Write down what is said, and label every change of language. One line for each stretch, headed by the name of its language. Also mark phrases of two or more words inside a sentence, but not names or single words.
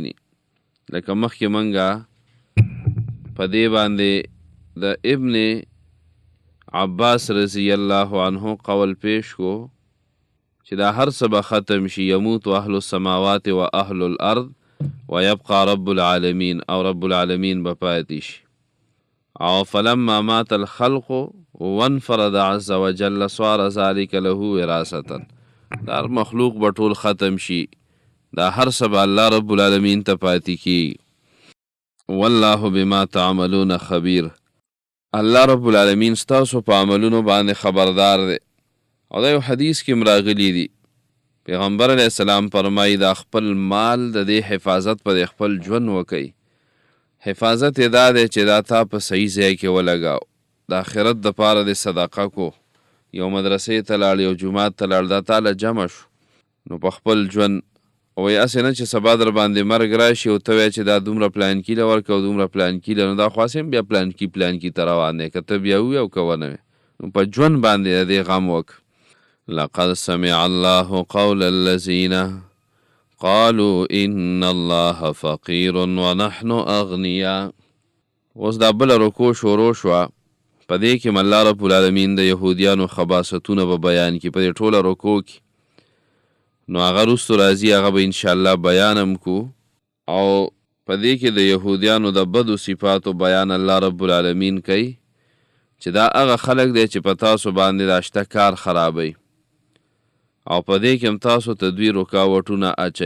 Pashto: لکه مخکې منګه په دې باندې د ابن عباس رضی الله عنه قول پیش کو چې دا هر څه به ختم شي.
Arabic: یموت اهل السماوات و اهل الارض ويبقى رب العالمین،
Pashto: او رب العالمین به پاتې شي.
Arabic: او فلما مات الخلق وانفرد عز وجل صار ذلك له وراثة.
Pashto: دا مخلوق به ټول ختم شي، دا هر څه به الله رب العالمین ته پاتې کی.
Arabic: والله بما تعملون خبیر.
Pashto: الله رب العالمین ستاسو په عملونو باندې خبردار دی. او دا یو حدیث کې راغلی دی، پیغمبر علیه السلام فرمایي دا خپل مال د دې حفاظت په خپل ژوند وکئ. حفاظت یې دا دی چې دا تا په صحیح ځای کې ولګاو. د آخرت دپاره د صدقه کو، یو مدرسې ته لاړ، یو جومات ته لاړ، دا تاله جمع شو. نو په خپل ژوند وایي هسې نه چې سبا در باندې مرګ راشي او ته وایې چې دا دومره پلانکي له ورکړه او دومره پلانکي له، نو دا خو هسې هم بیا پلانکي ته روان دی. که ته بیا ووایې او که ونه وایې، نو په ژوند باندې د دې غم وکړه.
Arabic: لقد سمع الله قول الذين قالوا ان الله فقير ونحن اغنياء.
Pashto: اوس دا بله رکو شروع شوه، په دې کې الله رب العالمین د یهودیانو خباستونه به بیان کړي په دې ټوله رکو کې. نو هغه وروستو راځي، هغه به انشاءالله بیانم کو. او په دې کې د یهودیانو د بدو صفاتو بیان الله رب العالمین کوي چې دا هغه خلک دی چې په تاسو باندې دا شته کار خرابوي او په دې کې هم تاسو ته دوی رکاوټونه اچوي.